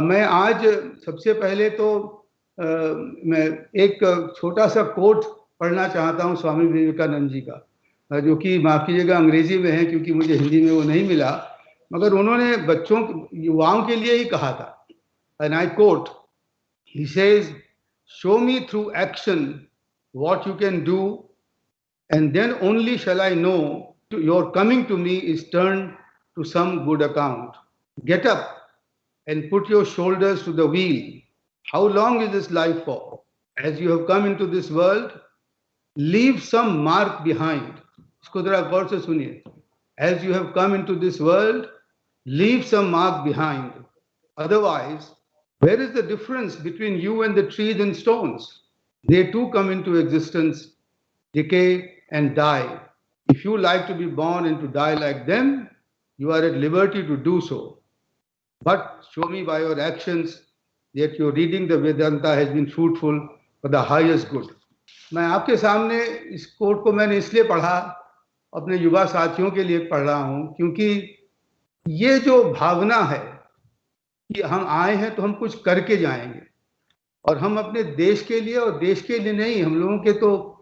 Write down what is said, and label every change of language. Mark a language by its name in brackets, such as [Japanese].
[Hindi] मैं आज सबसे पहले तो मैं एक छोटा सा कोट पढ़ना चाहता हूँ स्वामी विवेकानंद जी का, जो कि माफ़ कीजिएगा अंग्रेजी में है, क्योंकि मुझे हिंदी में वो नहीं मिला, मगर उन्होंने युवाओं के लिए ही कहा था। [English] And I quote, he says, "Show me through action what you can do, and then only shall I know your coming to me is turned to some good account. Get up and put your shoulders to the wheel. How long is this life for? As you have come into this world, leave some mark behind." [Hindi] इसको जरा गौर से सुनिए। [English] As you have come into this world, leave some mark behind. Otherwise, where is the difference between you and the trees and stones? They too come into existence, decay, and die. If you like to be born and to die like them, you are at liberty to do so. But show me by your actions that your reading the Vedanta has been fruitful for the highest good. [Hindi] मैं आपके सामने इस coat को मैंने इसलिए पढ़ा, अपने युवा साथियों के लिए पढ़ रहा हूँ, क्योंकि ये जो भावना है कि हम आए हैं तो हम कुछ करके जाएंगे, और हम अपने देश के लिए और देश के लिए नहीं, हम लोगों के तो